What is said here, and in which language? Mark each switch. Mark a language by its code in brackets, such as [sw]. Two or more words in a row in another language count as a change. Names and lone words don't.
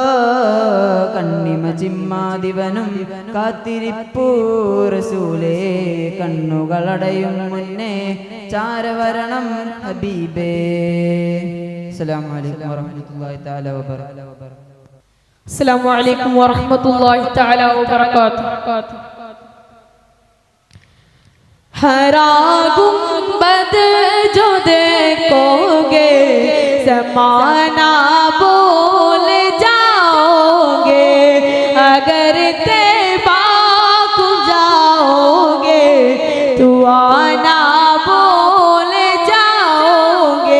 [ml] കണ്ണിമ ചിമ്മാദിവനും കാത്തിരിപ്പൂ റസൂലേ, കണ്ണുകളടയും മുന്നേ ചാരവരണം ഹബീബേ. [ar] السلام عليكم ورحمة الله تعالى وبركاته. السلام عليكم ورحمة الله تعالى وبركاته. [ur] ہرا گنبد جو دیکھوگے، زمانہ بول جاؤگے. اگر طیبہ کو جاؤگے، تو آنا بول جاؤگے.